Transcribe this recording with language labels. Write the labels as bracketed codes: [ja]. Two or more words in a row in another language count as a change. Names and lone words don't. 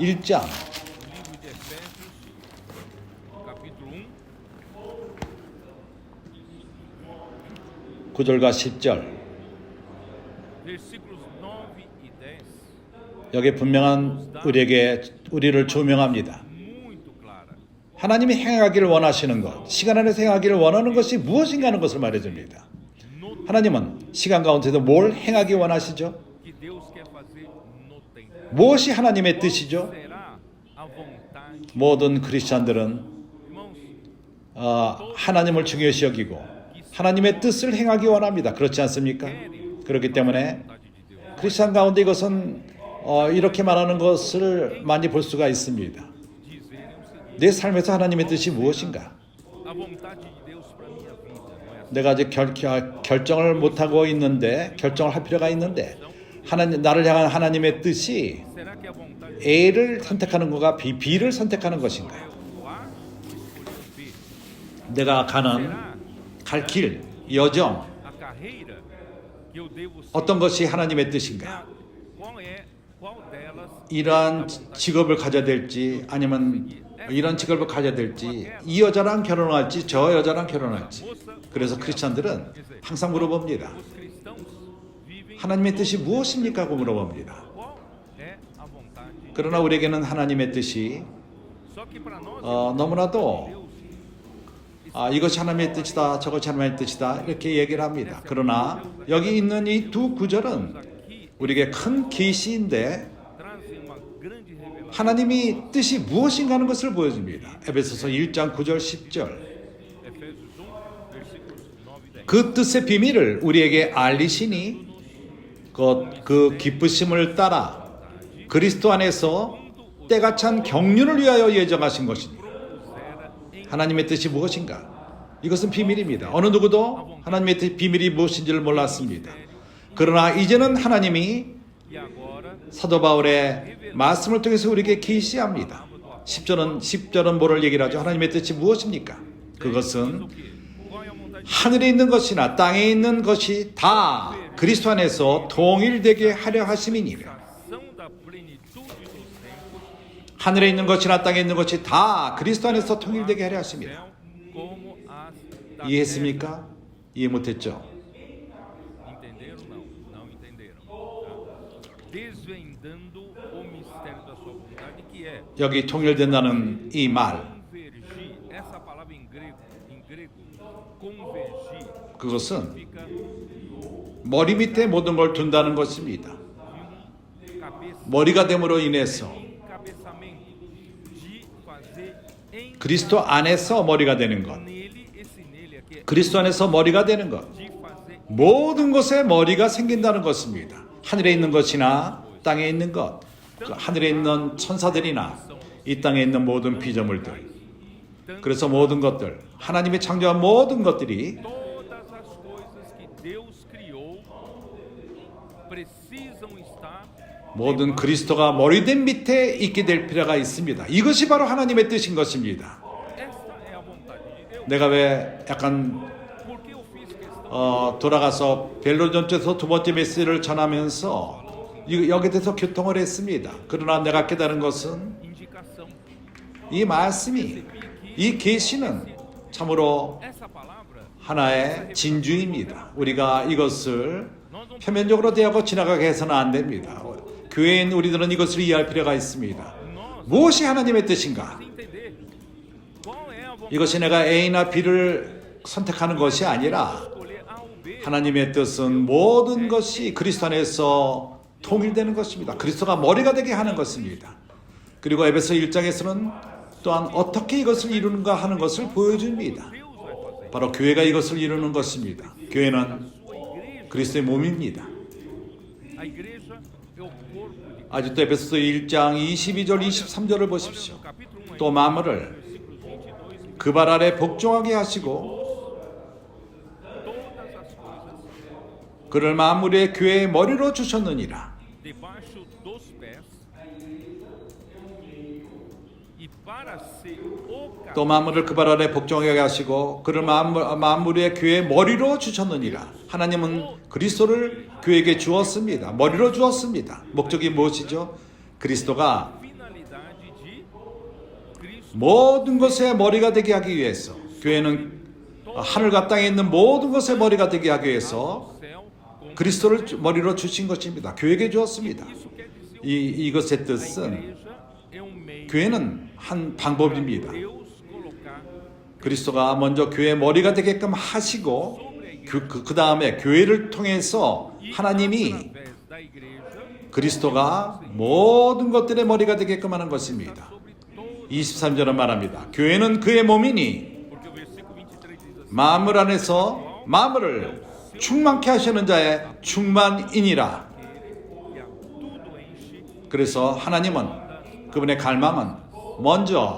[pt] O livro de Efésios, capítulo 1, [ko] 9절과 10절 [pt] versículos 9 e 10, [ko] 여기 분명한 우리를 조명합니다. [pt] muito clara. [ko] 하나님이 행하기를 원하시는 것, 시간 안에서 행하기를 원하는 것이 무엇인가 하는 것을 말해줍니다. [pt] No [ko] 하나님은 시간 가운데서 뭘 행하기 원하시죠? [pt] que Deus quer fazer no tempo. [ko] 무엇이 하나님의 뜻이죠? [pt] Será a vontade. [ko] 모든 크리스찬들은 [pt] Irmãos, [ko] 하나님을 중요시 여기고 하나님의 뜻을 행하기 원합니다. 그렇지 않습니까? 그렇기 때문에 [pt] vontade de Deus. [ko] 크리스찬 가운데 이것은 이렇게 말하는 것을 많이 볼 수가 있습니다. [pt] Dizerem o seguinte: [ko] 내 삶에서 하나님의 뜻이 무엇인가? [pt] a vontade de Deus para minha vida, não é assim? [ko] 내가 아직 결정을 못하고 있는데 결정을 할 필요가 있는데 나를 향한 하나님의 뜻이 [pt] Será que a vontade de [ko] A를 선택하는 것과 B를 선택하는 것인가? [pt] Deus é o A ou escolher o B? [ko] 내가 가는 [pt] Será [ko] 갈 길, 여정 [pt] a carreira que eu devo seguir? [ko] 어떤 것이 하나님의 뜻인가? [pt] Qual delas [ko] 이러한 직업을 가져야 될지 아니면 이런 직업을 가져야 될지 이 여자랑 결혼할지 저 여자랑 결혼할지 그래서 크리스찬들은 항상 물어봅니다. [pt] os cristãos vivem? [ko] 하나님의 뜻이 무엇입니까? 하고 물어봅니다. [pt] Qual é a vontade? [ko] 그러나 우리에게는 하나님의 뜻이 [pt] Só que para nós [ko] 너무나도 [pt] Deus [ko] 이것이 하나님의 뜻이다 저것이 하나님의 뜻이다 이렇게 얘기를 합니다. 그러나 여기 있는 이 두 구절은 [pt] aqui [ko] 우리에게 큰 계시인데 [pt] trazem uma grande revelação. [ko] 하나님이 뜻이 무엇인가 하는 것을 보여줍니다. 에베소서 1장 9절 10절 [pt] Efésios 1, versículos 9 e 10. [ko] 그 뜻의 비밀을 우리에게 알리시니 그 기쁘심을 따라 그리스도 안에서 때가 찬 경륜을 위하여 예정하신 것이니 하나님의 뜻이 무엇인가? 이것은 비밀입니다. 어느 누구도 하나님의 뜻 비밀이 무엇인지를 몰랐습니다. 그러나 이제는 하나님이 [pt] E agora, [ko] 사도 바울의 말씀을 통해서 우리에게 계시합니다. 10절은 뭐를 얘기를 하죠? 하나님의 뜻이 무엇입니까? 그것은 [pt] o quê? Qual é a vontade de [ko] 하늘에 있는 것이나 땅에 있는 것이 다 그리스도 안에서 통일되게 하려 하심이니라. [pt] ação da plenitude dos tempos, [ko] 하늘에 있는 것이나 땅에 있는 것이 다 그리스도 안에서 통일되게 하려 하심이라. [pt] céu como as da [ko] 이해했습니까? 이해 못했죠? [pt] terra. Entenderam? Não entenderam. Tá? Desvendando o mistério da sua vontade, que é [ko] 여기 통일된다는 이 말, [pt] convergir. Essa palavra em grego, convergir, [ko] 그것은 [pt] fica [ko] 머리 밑에 모든 걸 둔다는 것입니다. [pt] cabeça, [ko] 머리가 됨으로 인해서 [pt] encabeçamento, de fazer em [ko] 그리스도 안에서 머리가 되는 것, [pt] nele, esse nele aqui é [ko] 그리스도 안에서 머리가 되는 것, [pt] de fazer [ko] 모든 것에 머리가 생긴다는 것입니다. 하늘에 있는 것이나 땅에 있는 것, 그 하늘에 있는 천사들이나 이 땅에 있는 모든 피조물들, 그래서 모든 것들, 하나님이 창조한 모든 것들이 [pt] todas as coisas que Deus criou precisam estar [ko] 모든 그리스도가 머리된 밑에 있게 될 필요가 있습니다. 이것이 바로 하나님의 뜻인 것입니다. [pt] esta é a vontade de Deus. [ko] 내가 왜 약간 [pt] Por que eu fiz questão [ko] 돌아가서 벨로전주에서 두 번째 메시지를 전하면서 여기에 대해서 교통을 했습니다. 그러나 내가 깨달은 것은 [pt] indicação? [ko] 이 말씀이 이 계시는 참으로 [pt] Essa palavra [ko] 하나의 진주입니다. 우리가 이것을 [pt] nós não [ko] 표면적으로 대하고 지나가게 해서는 안 됩니다. 교회인 우리들은 이것을 이해할 필요가 있습니다. [pt] nós [ko] 무엇이 하나님의 뜻인가? [pt] entender qual é a vontade [ko] 이것이 내가 A나 B를 선택하는 것이 아니라 [pt] de escolher A ou B. [ko] 하나님의 뜻은 모든 것이 그리스도 안에서 통일되는 것입니다. 그리스도가 머리가 되게 하는 것입니다. 그리고 에베소 1장에서는 또한 어떻게 이것을 이루는가 하는 것을 보여줍니다. [pt] Deus vai fazer. [ko] 바로 교회가 이것을 이루는 것입니다. 교회는 [pt] Sua igreja, [ko] 그리스도의 몸입니다. [pt] a igreja é o corpo de Cristo. [ko] 아직도 에베소서 1장 22절 23절을 보십시오. [pt] No capítulo 1, [ko] 또 만물을 [pt] versículos 22 e [ko] 그 발 아래 복종하게 하시고 [pt] todas as coisas [ko] 그를 만물의 교회의 머리로 주셨느니라. [pt] debaixo dos pés e para ser o [ko] 또 만물을 그 발 아래 복종하게 하시고 그를 만물의 교회의 머리로 주셨느니라. 하나님은 그리스도를 교회에게 주었습니다. 머리로 주었습니다. 목적이 무엇이죠? 그리스도가 [pt] finalidade de Cristo. [ko] 모든 것의 머리가 되게 하기 위해서, 교회는 하늘과 땅에 있는 모든 것의 머리가 되게 하기 위해서 [pt] Céu com [ko] 그리스도를 머리로 주신 것입니다. 교회에게 주었습니다. [pt] isso quer dizer [ko] 이것의 [pt] a [ko] 뜻은 [pt] igreja é um meio [ko] 교회는 한 방법입니다. [pt] Deus colocar [ko] 그리스도가 먼저 교회의 머리가 되게끔 하시고 그 다음에 교회를 통해서 하나님이 [pt] através da igreja [ko] 그리스도가 모든 것들의 머리가 되게끔 하는 것입니다. [pt] sobre todo, [ko] 23절은 말합니다. 교회는 그의 몸이니 [pt] porque o versículo 23 diz assim: [ko] 만물 안에서 만물을 충만케 하시는 자의 충만이니라. [pt] que a tudo enche. [ko] 그래서 하나님은 그분의 갈망은 먼저